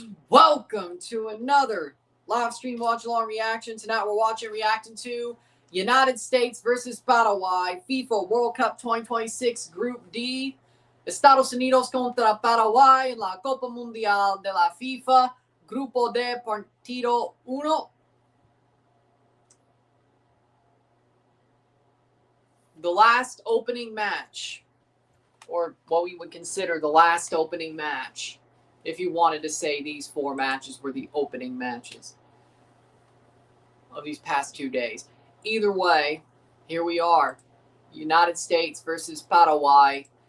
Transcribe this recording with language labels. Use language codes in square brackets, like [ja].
[en] Welcome to another live stream watch-along reaction. Tonight we're reacting to United States versus Paraguay, FIFA World Cup 2026 Group D. [es] Estados Unidos contra Paraguay en la Copa Mundial de la FIFA, Grupo D, Partido 1. [en] The last opening match, or what we would consider the last opening match, if you wanted to say these four matches were the opening matches of these past 2 days. Either way, here we are. United States versus Paraguay.